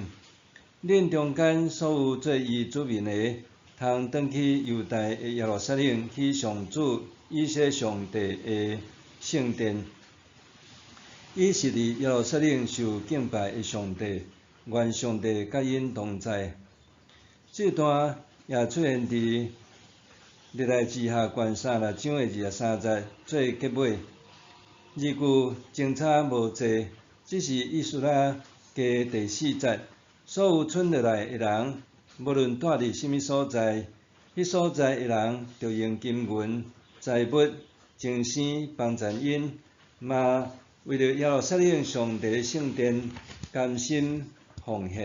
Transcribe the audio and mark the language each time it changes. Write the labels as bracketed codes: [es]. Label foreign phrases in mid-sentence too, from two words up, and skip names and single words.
[nan] 恁中间所有做伊子民的，通转去犹大的耶路撒冷，去上主以色列上帝的圣殿。伊是伫耶路撒冷受敬拜的上帝，愿上帝甲因同在。这段也出现伫历代志下卷36章的23节做结尾。字句精差无济，只是以斯拉加第4节，所有剩落来的人，无论住伫什么所在，迄所在的人着用金银、财物、精生帮助因，嘛为了耶路撒冷上帝的圣殿甘心奉献。